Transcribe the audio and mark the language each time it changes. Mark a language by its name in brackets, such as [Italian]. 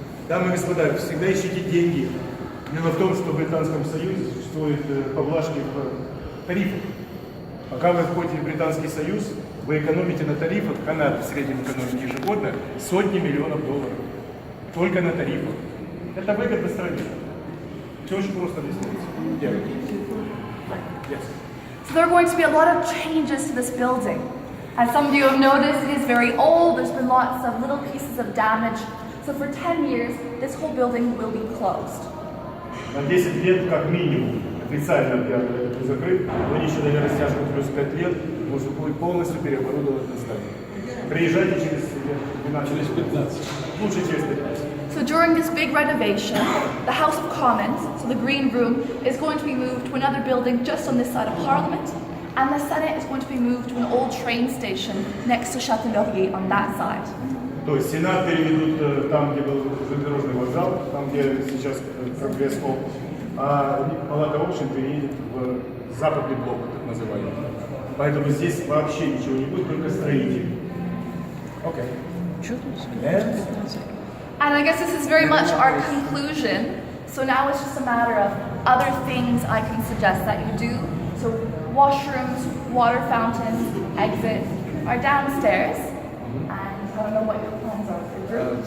[Russian] Дамы и господа, всегда ищите деньги. Дело в том, что в Британском Союзе существуют поблажки в тарифах. Пока вы входите в Британский Союз, вы экономите на тарифах, Канада в среднем экономит ежегодно сотни миллионов долларов. Только на тарифах. Это выгодно стране. Все очень просто объясняется. [Ukrainian] Дякую. Yes. [English] So there are going to be a lot of changes to this building. As some of you have noticed, it is very old. There's been lots of little pieces of damage. So for 10 years, this whole building will be closed. [Russian] На 10 лет как минимум. Официально театр закрыт. Но еще дали растяжку плюс 5 лет. Может будет полностью переоборудовать на здание. Приезжайте через 15. Лучше через 15. [English] So during this big renovation, the House of Commons, so the Green Room, is going to be moved to another building just on this side of Parliament, and the Senate is going to be moved to an old train station next to Château-Laurier on that side. [Russian] То есть Сенат переведут там, где был железнодорожный вокзал, там, где сейчас прогресс-холл, а Палата общин переедет в западный блок, так называемый. Поэтому здесь вообще ничего не будет, только строитель. Окей. [English] And I guess this is very much our conclusion. So now it's just a matter of other things I can suggest that you do. So washrooms, water fountains, exit are downstairs. And I don't know what your plans are for group.